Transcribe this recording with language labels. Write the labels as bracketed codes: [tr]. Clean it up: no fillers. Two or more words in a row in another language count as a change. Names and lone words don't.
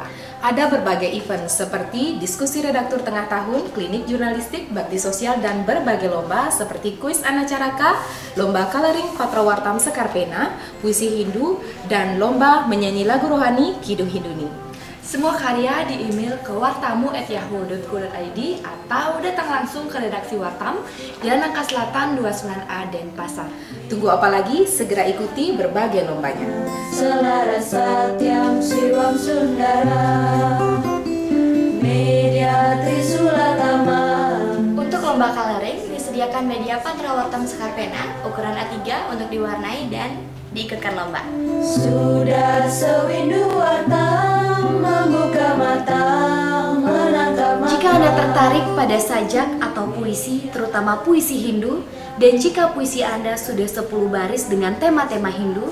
[id] Ada berbagai event seperti diskusi redaktur tengah tahun, klinik jurnalistik, bakti sosial, dan berbagai lomba seperti kuis Anacaraka, lomba coloring Patra Wartam Sekarpena, puisi Hindu, dan lomba menyanyi lagu rohani Kidung Hinduni. Semua karya di email ke wartamu@yahoo.co.id atau datang langsung ke redaksi Wartam, Jalan Nangka Selatan 29A Denpasar. Tunggu apa lagi? Segera ikuti berbagai lombanya. Selaras Satyam Siwam Sundara, media Trisulatama. Untuk lomba coloring disediakan media Patra Wartam Sekarpena ukuran A3 untuk diwarnai dan diikutkan lomba. Sudah sewindu Wartam membuka mata menatap mata. Jika Anda tertarik pada sajak atau puisi, terutama puisi Hindu, dan jika puisi Anda sudah 10 baris dengan tema-tema Hindu,